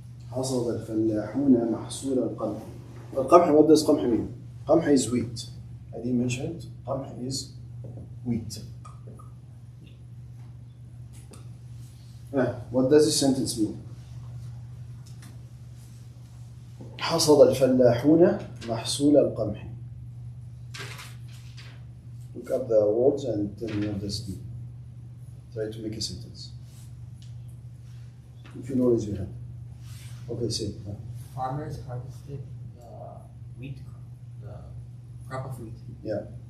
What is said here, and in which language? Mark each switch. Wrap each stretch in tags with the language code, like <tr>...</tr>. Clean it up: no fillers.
<ar>حصد الفلاحون محصول القمح.</ar> <en>القمح, what does قمح mean? قمح is wheat. I didn't mention it. قمح is wheat. What does this sentence mean?</en> <ar>حصد الفلاحون محصول القمح.</ar> <en>Look up the words and tell me what does it mean. Try to make a sentence. If you know, raise your hand. Okay, say it. farmers harvested the wheat, the crop of wheat. Yeah.</en>